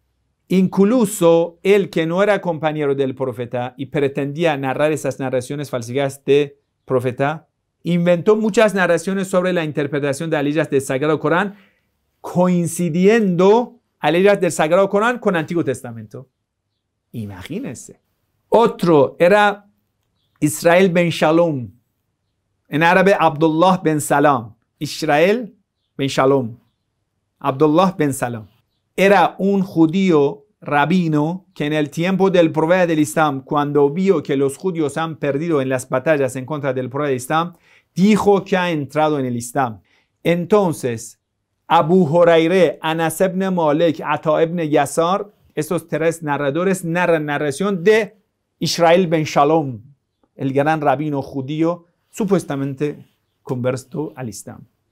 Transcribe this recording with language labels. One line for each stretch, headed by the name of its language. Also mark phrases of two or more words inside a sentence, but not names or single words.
Spanish: Incluso él, que no era compañero del profeta y pretendía narrar esas narraciones falsificadas de profeta, inventó muchas narraciones sobre la interpretación de aleyas del Sagrado Corán, coincidiendo aleyas del Sagrado Corán con el Antiguo Testamento. Imagínense. Otro era Israel ben Shalom, en árabe Abdullah ben Salam. Israel ben Shalom, Abdullah ben Salam. Era un judío rabino que en el tiempo del profeta del Islam, cuando vio que los judíos han perdido en las batallas en contra del profeta del Islam, dijo que ha entrado en el Islam. Entonces, Abu Hurairah, Anas ibn Malik, Ata ibn Yasar, estos tres narradores narran narración de Israel ben Shalom, el gran rabino judío, supuestamente convirtió al Islam.